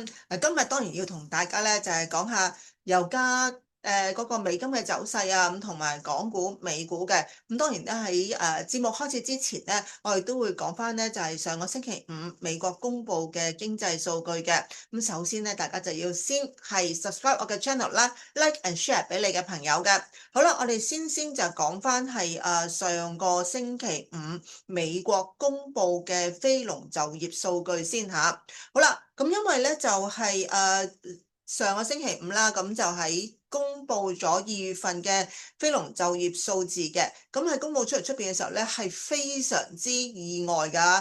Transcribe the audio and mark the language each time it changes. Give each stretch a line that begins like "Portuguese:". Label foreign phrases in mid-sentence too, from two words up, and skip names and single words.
Cantonese: 今日當然要同大家咧就係講下油價嗰個美金嘅走勢啊，咁同埋港股、美股嘅。咁當然咧喺節目開始之前咧，我哋都會講翻咧就係上個星期五美國公布嘅經濟數據嘅。咁首先咧，大家就要先係 subscribe 我嘅 channel 啦 ，
English: like and share
Cantonese: 俾你嘅朋友嘅。好啦，我哋先就講翻係上個星期五美國公布嘅非農就業數據先嚇。好啦，咁因為咧就係上個星期五啦，咁就喺公布咗2月份嘅非農就業數字嘅，咁喺公布出邊嘅時候咧係非常之意外㗎。